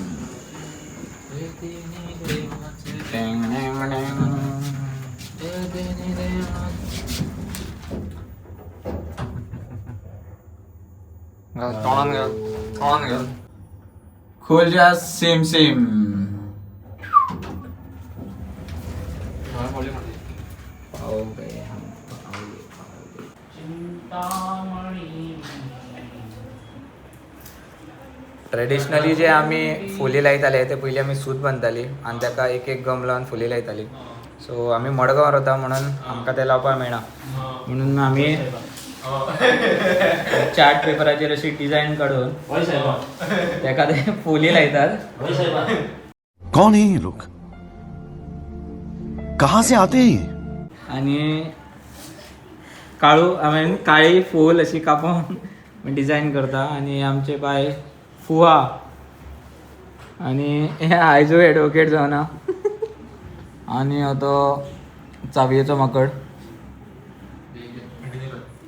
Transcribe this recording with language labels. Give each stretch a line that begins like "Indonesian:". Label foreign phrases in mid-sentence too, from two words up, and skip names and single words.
Hindi: खोल जा सेम.
Konkani: ट्रेडिशनली जे आम्ही फुली लायताले ते पयलीं आमी सूत बांदताली आनी ताका एक गम लावन फुली लायताली. सो आमी मडगांव रावता म्हणून आमकां ते लावपाक मेळना. म्हणून आमी चार्ट पेपराचेर अशी डिजायन काडून ताका ते फुली लायतात.
Hindi: कौन है ये लोग? कहाँ से आते हैं ये?
Konkani: आणि हांवें काळी फूल अशी कापून डिजायन करता. आणि आमचे बाय फुवा आणि हे आयजो एडवोकेट जावना. आणि तो चावयेचो माकड.